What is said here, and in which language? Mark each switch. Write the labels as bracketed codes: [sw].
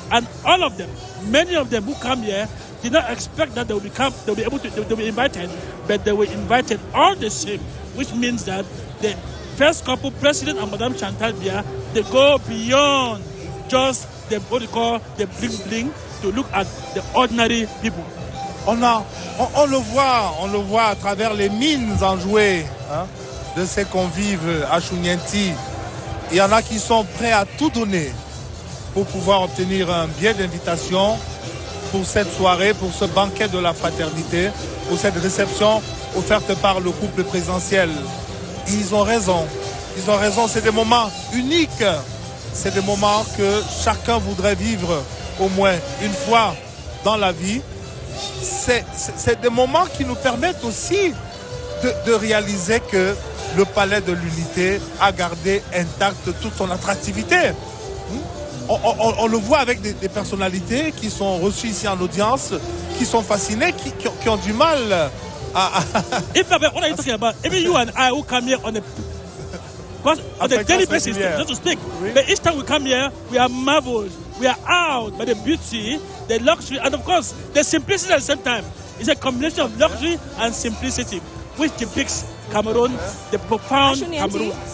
[en] And all of them, many of them who come here, did not expect that they'll be invited, but they were invited all the same, which means that the first couple, President and Madame Chantal Biya, they go beyond just what we call the bling-bling to look at the ordinary people. [fr] On le voit à travers les mines enjouées de ces convives à Chougnenti. Il y en a qui sont prêts à tout donner pour pouvoir obtenir un billet d'invitation pour cette soirée, pour ce banquet de la fraternité, pour cette réception offerte par le couple présidentiel. Ils ont raison, c'est des moments uniques. C'est des moments que chacun voudrait vivre au moins une fois dans la vie. C'est des moments qui nous permettent aussi de réaliser que le palais de l'unité a gardé intacte toute son attractivité. On le voit avec des personnalités qui sont reçues ici en audience, qui sont fascinées, qui ont du mal à... [en] What are you talking about? Even you and I who come here on a daily basis, just to speak. Oui. But each time we come here, we are marveled. We are awed by the beauty, the luxury, and of course, the simplicity at the same time. It's a combination of luxury and simplicity, which depicts Cameroon, the profound Cameroon.